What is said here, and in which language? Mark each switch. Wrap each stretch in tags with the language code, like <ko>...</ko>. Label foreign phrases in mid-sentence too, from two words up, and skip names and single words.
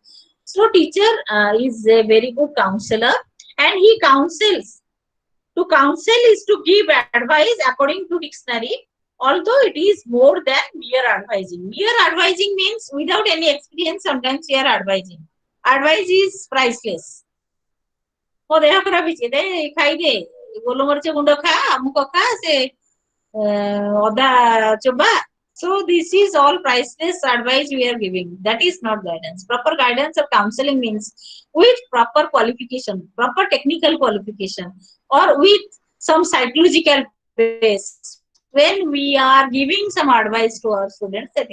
<en>So teacher is a very good counselor, and he counsels. To counsel is to give advice according to dictionary, although it is more than mere advising. Mere advising means without any experience, sometimes we are advising. Advice is priceless.</en> <or>ମୋ ଦେହ ଖରାପ ହେଇଛି ଦେ ଖାଇଦେ ଗୋଲମରିଚ ଗୁଣ୍ଡ ଖା ଅମୁକ ଖା ସେ ଅଦା ଚୋବା</or> <en>So this is all priceless advice we are giving. That is not guidance. Proper guidance or counseling means with proper qualification, proper technical qualification, or with some psychological base. When we are giving some advice to our students, that is counseling.</en>